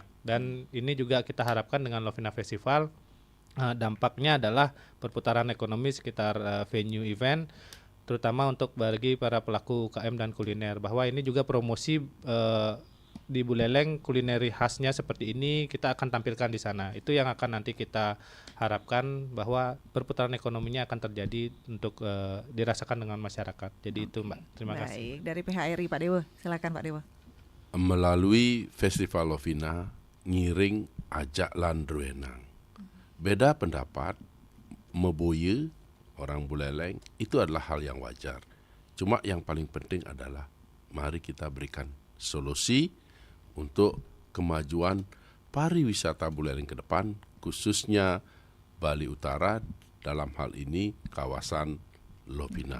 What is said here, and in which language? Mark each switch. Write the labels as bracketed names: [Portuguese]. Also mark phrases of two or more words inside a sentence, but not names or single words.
[Indonesian] Dan ini juga kita harapkan dengan Lovina Festival dampaknya adalah perputaran ekonomi sekitar venue event, terutama untuk bagi para pelaku UKM dan kuliner, bahwa ini juga promosi di Buleleng kulineri khasnya seperti ini kita akan tampilkan di sana. Itu yang akan nanti kita harapkan bahwa perputaran ekonominya akan terjadi untuk dirasakan dengan masyarakat. Jadi itu Mbak, terima kasih. Baik, dari PHRI Pak Dewa, silakan Pak Dewa. Melalui Festival Lovina [Balinese] ngiring ajak landruenang. [Indonesian] Beda pendapat, meboye orang Buleleng itu adalah hal yang wajar. Cuma yang paling penting adalah mari kita berikan solusi untuk kemajuan pariwisata Buleleng ke depan, khususnya Bali Utara, dalam hal ini kawasan Lovina.